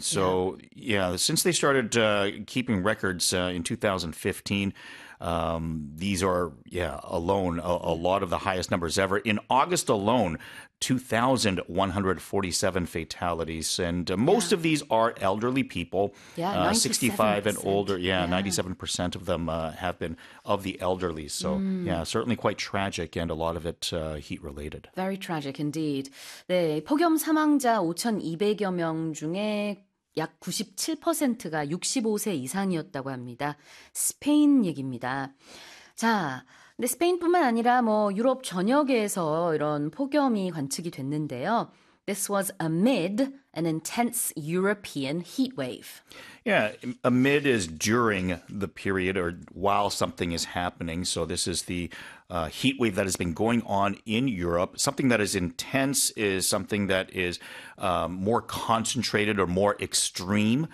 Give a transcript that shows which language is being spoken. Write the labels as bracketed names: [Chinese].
[English] So, yeah, since they started keeping records in 2015, these are, alone a lot of the highest numbers ever. In August alone, 2,147 fatalities, and most of these are elderly people, 65 and older. Yeah, 97% of them have been of the elderly. So, yeah, certainly quite tragic, and a lot of it heat-related. Very tragic indeed. [Korean] 네, 폭염 사망자 5,200여 명 중에 약 97%가 65세 이상이었다고 합니다. 스페인 얘기입니다. 자, 근데 스페인뿐만 아니라 뭐 유럽 전역에서 이런 폭염이 관측이 됐는데요. [English] This was amid an intense European heat wave. Yeah, amid is during the period or while something is happening. So this is the heat wave that has been going on in Europe. Something that is intense is something that is more concentrated or more extreme.